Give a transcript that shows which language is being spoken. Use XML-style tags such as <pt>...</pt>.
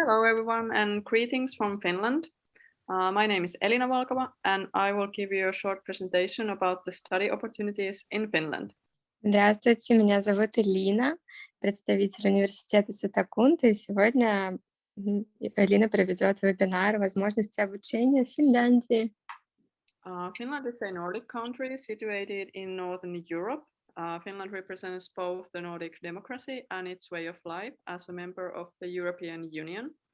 <en>everyone, and greetings from Finland. My name is ELINA VALKAMA, and I will give you a short presentation about the study opportunities in Finland.</en> <ru>Здравствуйте, меня зовут Элина, представитель университета Сатакунта, и сегодня Элина проведет вебинар «Возможности обучения в Финляндии».</ru> <en>Finland is a Nordic country situated in Northern Europe. Finland represents both the Nordic democracy and its way of life as a member of the European Union.</en>